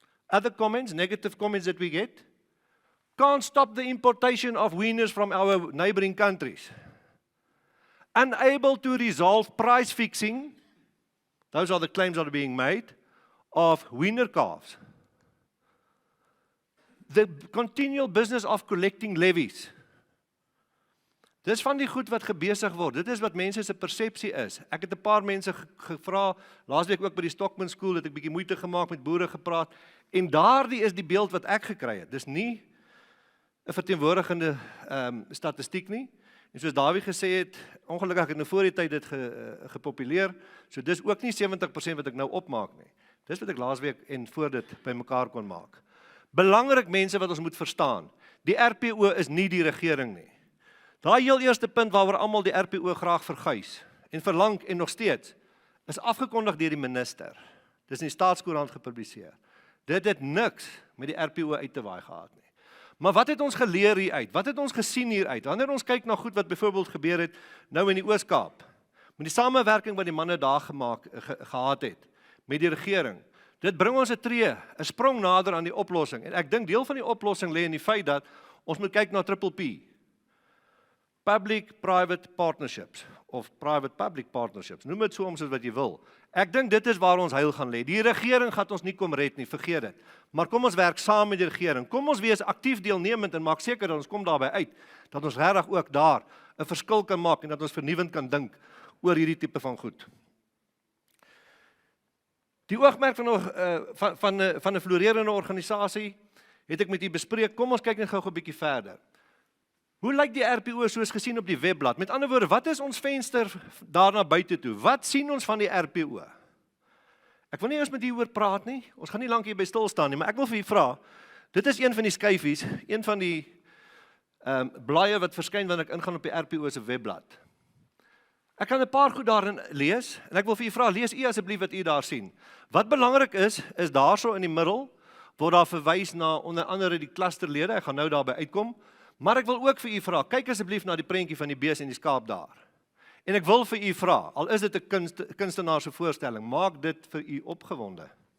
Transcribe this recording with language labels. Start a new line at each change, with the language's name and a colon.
English: Other comments, negative comments that we get, can't stop the importation of wieners from our neighboring countries. Unable to resolve price fixing, those are the claims that are being made, of wiener calves. The continual business of collecting levies.
Afrikaans: Dis van die goed wat gebesig word. Dit is wat mense se persepsie is. Ek het 'n paar mense gevra, laasweek ook by die Stockman School, het ek bietjie moeite gemaak met boere gepraat, en daardie is die beeld wat ek gekry het. Dis nie 'n verteenwoordigende statistiek nie. En soos Dawie gesê het, ongelukkig het ek nou voor die tyd dit gepopuleer, so dis ook nie 70% wat ek nou opmaak nie. Dis wat ek laasweek en voor dit bymekaar kon maak. Belangrik mense wat ons moet verstaan, die RPO is nie die regering nie. Daai heel eerste punt waaroor almal die RPO graag verguis en verlang en nog steeds, is afgekondig deur die minister. Dis in die Staatskoerant gepubliseer. Dit het niks met die RPO uit te waai gehad nie. Maar wat het ons geleer hieruit? Wat het ons gesien hieruit? Wanneer ons kyk na goed wat byvoorbeeld gebeur het nou in die Oos-Kaap, met die samewerking wat die manne daar gehad het met die regering, dit bring ons 'n tree, 'n sprong nader aan die oplossing. En ek dink deel van die oplossing lê in die feit dat ons moet kyk na triple P. Public-private partnerships, of private-public partnerships, noem dit soms wat jy wil. Ek dink dit is waar ons heil gaan lê. Die regering gaan ons nie kom red nie, vergeet dit. Maar kom ons werk saam met die regering. Kom ons wees aktief deelnemend en maak seker dat ons kom daarby uit, dat ons regtig ook daar 'n verskil kan maak en dat ons vernuwend kan dink oor hierdie tipe van goed. Die oogmerk van 'n floreerende organisasie het ek met u bespreek. Kom ons kyk net gou 'n bietjie verder. Hoe lyk die RPO soos gesien op die webblad? Met ander woorde, wat is ons venster daarna buite toe? Wat sien ons van die RPO? Ek wil nie eens met u oor praat nie. Ons gaan nie lank hier by stil staan nie, maar ek wil vir u vra. Dit is een van die skyfies, een van die blaaie wat verskyn wanneer ek ingaan op die RPO se webblad. Ek kan 'n paar goed daarin lees en ek wil vir u vra, lees u asseblief wat u daar sien. Wat belangrik is daarso in die middel word daar verwys na onder andere die klusterlede. Ek gaan nou daarby uitkom. Maar ek wil ook vir u vra, kyk asseblief na die prentjie van die bees en die skaap daar. En ek wil vir u vra, al is dit 'n kunstenaar se voorstelling, maak dit vir u opgewonde.